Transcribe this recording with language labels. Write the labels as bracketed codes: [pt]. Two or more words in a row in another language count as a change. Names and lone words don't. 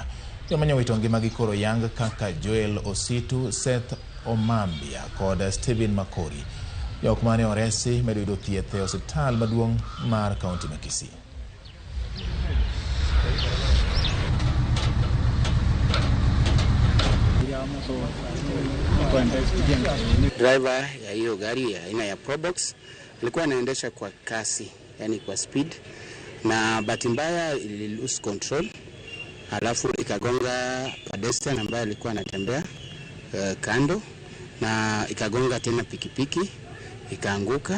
[luo] Joma nyowito ngimagi koro yang kaka Joel Ositu, Seth Omambia kod Stephen Makori. Jok mane oresi medo yudo thieth e osiptal maduong' mar kaunti ma Kisii. [sw] Driver ya hiyo gari ya aina ya Probox alikuwa anaendesha kwa kasi, yani kwa speed, na bahati mbaya ili [en] lose control, [sw] alafu ikagonga pedestrian ambaye alikuwa anatembea kando, na ikagonga tena pikipiki ikaanguka.